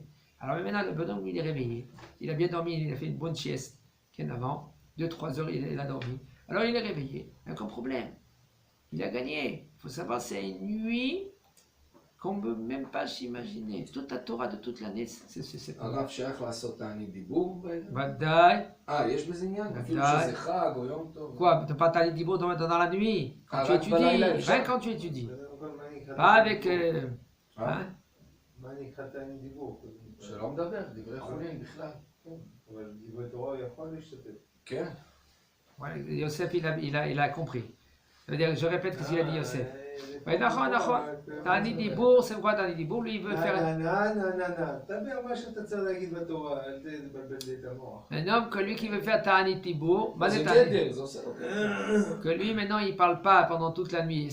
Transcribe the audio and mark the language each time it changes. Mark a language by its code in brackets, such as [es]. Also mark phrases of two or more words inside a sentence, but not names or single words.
[fr] Alors maintenant, le bonhomme, il est réveillé. Il a bien dormi, il a fait une bonne sieste, qu'en avant. 2-3 heures, il a dormi. Alors il est réveillé. Aucun problème. Il a gagné. Il faut savoir, c'est une nuit qu'on ne peut même pas s'imaginer. Toute la Torah de toute l'année, c'est cette nuit. [he] הרב שייך לעשות תענית דיבור? ודאי. יש בזה עניין? אפילו שזה חג או יום טוב? [fr] Quoi, tu n'as pas ta dibo dans la nuit? Quand tu étudies, rien quand tu étudies. Pas avec... hein? [he] מה נקרא תענית דיבור? שלא מדבר, דברי חולין בכלל. אבל דברי תורה הוא יכול להשתתף. כן. [fr] Ouais, Yosef, il a compris. C'est-à-dire, je répète ce qu'il a dit Yosef. Oui, d'accord. [he] תענית דיבור, [fr] c'est quoi [he] תענית דיבור? [fr] Lui, il veut faire... Un homme que lui qui veut faire [he] תענית דיבור, [fr] que lui maintenant il ne parle pas pendant toute la nuit.